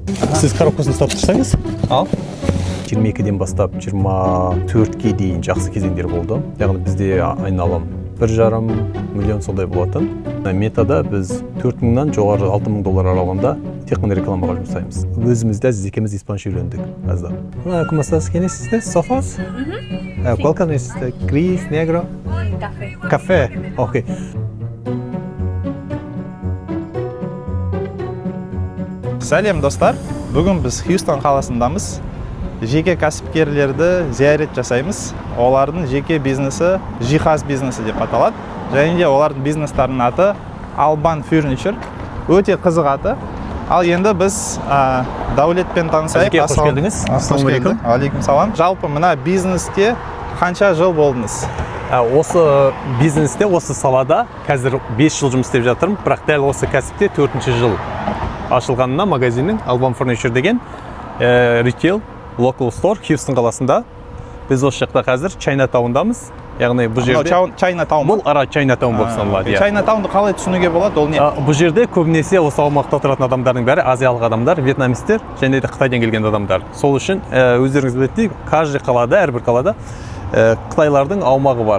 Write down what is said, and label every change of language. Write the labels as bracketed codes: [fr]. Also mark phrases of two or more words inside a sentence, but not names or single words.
[kk] Сіз коробкасын ұстап тұрсаңыз, 22-ден бастап 24-ге дейін жақсы кезеңдер болды. Яғни бізде айналым 1,5 миллион сондай болатын. Метада біз 4.000-нан жоғары $6,000 аралығында тек қана рекламаға жұмсаймыз. Өзімізде Әзиз екеуміз испанша үйрендік. [es] ¿Cómo estás? ¿Quién es este? ¿Sofas? ¿Cuál carne es este? ¿Gris, negro? Café. Café. Ok. [kk] Сәлем достар, бүгін біз Хьюстон қаласындамыз. Жеке кәсіпкерлерді зиярет жасаймыз. Олардың жеке бизнесі жиһаз бизнесі деп аталады. Және де олардың бизнестерінің аты Alban Furniture. Өте қызық аты. Ал енді біз Даулетпен танысайық. Қош келдіңіз. Ассалаумағалейкум. Алейкум салам. Жалпы мына бизнесте қанша жыл болдыңыз? Осы бизнесте, осы салада қазір 5 жыл жұмыс істеп жатырмын, бірақ дәл осы кәсіпте 4-ші жыл ашылғанына магазиннің Alban Furniture деген [en] retail local store [kk] Хьюстон қаласында. Біз осы жақта қазір Чайнатаундамыз. Яғни бұл жерде Чайнатаун. Бұл ара Чайнатаун болып саналады. Чайнатаунды қалай түсінуге болады? Ол не? Бұл жерде көбінесе осы аумақта тұратын адамдардың бәрі азиялық адамдар, вьетнамистер және де Қытайдан келген адамдар. Сол үшін өздеріңіз білетіндей, каждый қалада, әрбір қалада Қытайлардың аумағы бар.